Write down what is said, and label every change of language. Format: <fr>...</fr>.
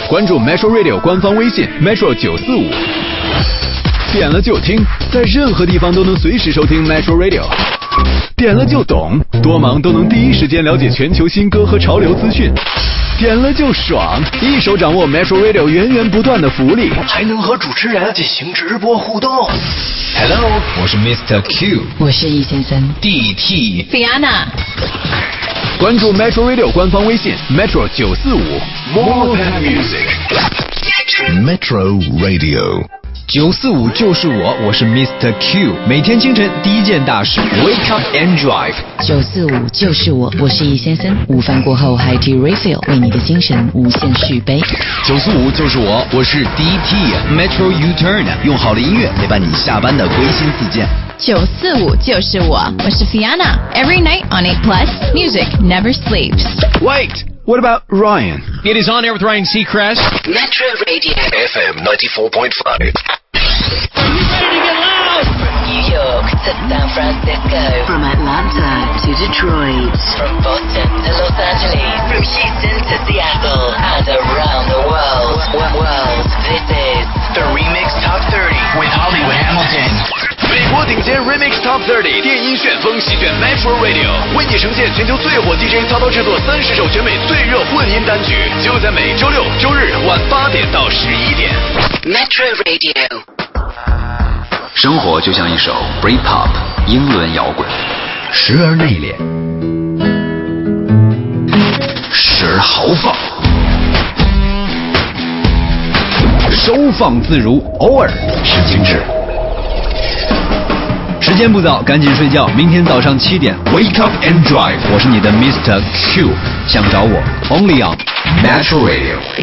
<zh>关注 Metro Radio 官方微信 Metro 945，点了就听，在任何地方都能随时收听 Metro Radio。点了就懂，多忙都能第一时间了解全球新歌和潮流资讯。点了就爽，一手掌握 Metro Radio 源源不断的福利，还能和主持人进行直播互动。 Hello， 我是 Mr. Q，我是易先生，DT Fiona。关注 Metro Radio 官方微信 Metro 九四五</zh> <en>More Than Music Metro Radio</en> <zh>九四五就是我，我是 Mr. Q， 每天清晨第一件大事 Wake up and drive 九四五就是我，我是易先生，午饭过后 High Tea Refill 为你的精神无限续杯，九四五就是我，我是 DT Metro U-Turn， 用好的音乐陪伴你下班的归心似箭，九四五就是我，我是 Fiona，</zh> <en>Every night on 8 Plus Music never sleeps。 Wait, what about Ryan? It is on air with Ryan Seacrest Metro Radio FM 94.5. Are you ready to get loud? From New York to San Francisco, from Atlanta to Detroit, from Boston to Los Angeles, from Houston to Seattle, and around the world, this is The Remix Top 30 with Hollywood Hamilton</en> <zh>美国顶尖 Remix Top 30电音旋风席卷 Metro Radio， 为你呈现全球最火 DJ 操刀制作30首全美最热混音单曲，就在每周六周日晚8点到11点。</zh> <en>Metro Radio，</en> <zh>生活就像一首 Britpop 英伦摇滚，时而内敛，时而豪放，收放自如，偶尔是精致。时间不早，赶紧睡觉，明天早上7点 Wake up and drive， 我是你的 Mr. Q， 想找我</zh> <en>Only on Metro Radio</en>